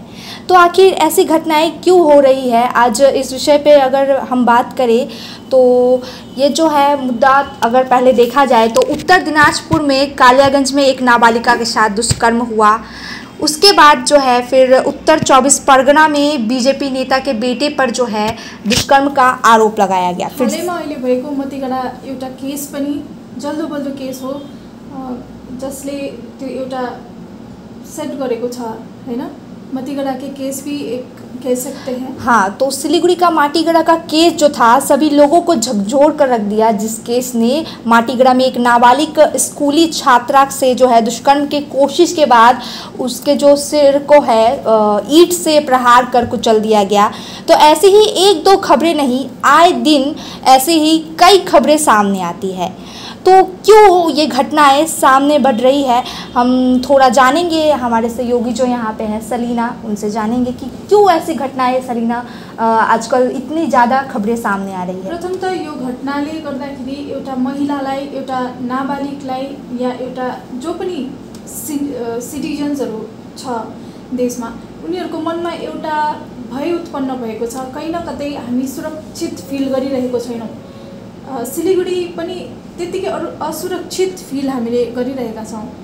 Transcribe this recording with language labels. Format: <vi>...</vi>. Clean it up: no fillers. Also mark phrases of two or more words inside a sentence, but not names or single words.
<hi>तो आखिर ऐसी घटनाएं क्यों हो रही है, आज इस विषय पे अगर हम बात करें तो ये जो है मुद्दा अगर पहले देखा जाए तो उत्तर दिनाजपुर में कालियागंज में एक नाबालिगा के साथ दुष्कर्म हुआ। उसके बाद जो है फिर उत्तर 24 परगना में बीजेपी नेता के बेटे पर जो है दुष्कर्म का आरोप लगाया गया।</hi> <ne>फिर अहिले भएको मतिगढा एउटा केस पनि जल्दो बल्दो केस हो जसले त्यो एउटा सेट गरेको छ हैन।</ne> <hi>मतीगढ़ा के केस भी एक कह सकते हैं। हाँ, तो सिलीगुड़ी का माटीगढ़ा का केस जो था सभी लोगों को झकझोर कर रख दिया। जिस केस ने माटीगढ़ा में एक नाबालिग स्कूली छात्रा से जो है दुष्कर्म के कोशिश के बाद उसके जो सिर को है ईंट से प्रहार कर कुचल दिया गया। तो ऐसे ही एक दो खबरें नहीं, आए दिन ऐसे ही कई खबरें सामने आती है। तो क्यों ये घटनाएं सामने बढ़ रही है, हम थोड़ा जानेंगे। हमारे सहयोगी जो यहाँ पे हैं सलीना, उनसे जानेंगे कि क्यों ऐसी घटनाएं सलीना आजकल इतनी ज़्यादा खबरें सामने आ रही है।</hi> <ne>प्रथम त यो घटनाले गर्दाखेरि एउटा महिलालाई, एउटा नाबालिगलाई या एउटा जो पनि सिटिजन्सहरू छ देशमा उनीहरूको मनमा एउटा भय उत्पन्न भएको छ। कहीँ न कतै हामी सुरक्षित फिल गरिरहेको छैनौँ। सिलीगुडी पनि त्यतिकै असुरक्षित फिल हामीले गरिरहेका छौँ।</ne>